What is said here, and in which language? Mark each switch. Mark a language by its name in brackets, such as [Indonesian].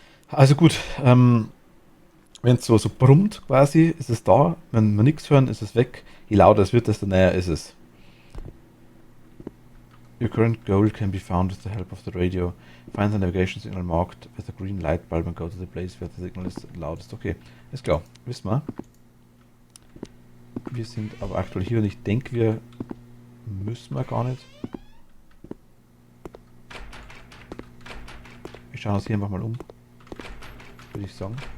[German] Also gut, wenn es so brummt quasi, ist es da. Wenn wir nichts hören, ist es weg. Je lauter es wird, desto näher ist es. [English] Your current goal can be found with the help of the radio. Find the navigation signal marked with a green light bulb and go to the place where the signal is loudest. [German] Okay, ist klar. Wissen wir. Wir sind aber aktuell hier und ich denke, wir müssen wir gar nicht. Wir schauen uns hier einfach mal um. Würde ich sagen.